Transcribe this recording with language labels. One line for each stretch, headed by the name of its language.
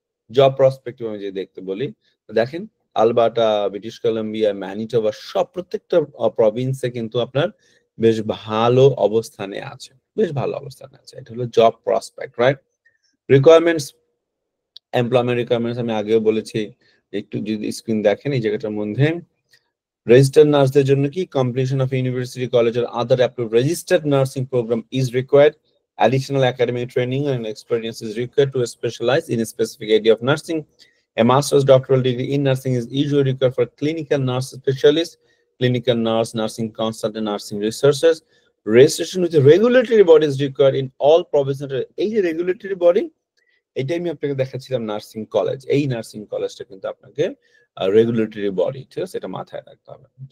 Bangla: Job prospective আমি যদি দেখতে বলি, দেখেন আলবার্টা, ব্রিটিশ কলাম্বিয়া, ম্যানিটোবা, সব প্রত্যেকটা প্রভিন্সে কিন্তু আপনার বেশ ভালো অবস্থানে আছে, বেশ ভালো অবস্থানে আছে। এটা হলো job prospect, right? Requirements, employment requirements আমি আগেও বলেছি, একটু যদি স্ক্রিন দেখেন এই জায়গাটার মধ্যে রেজিস্টার্ড নার্সদের জন্য কি
English: completion of university, college or other approved registered nursing program is required. Additional academic training and experience is required to specialize in a specific area of nursing. A master's doctoral degree in nursing is usually required for clinical nurse specialist, clinical nurse, nursing consultant, nursing researchers. Registration with the regulatory body is required in all provincial.
Bangla: এই যে regulatory body, এটাই আমি আপনাকে দেখাচ্ছিলাম nursing college. এই nursing কলেজটা কিন্তু আপনাকে রেগুলেটরি বডি, ঠিক আছে? এটা মাথায় রাখতে হবে।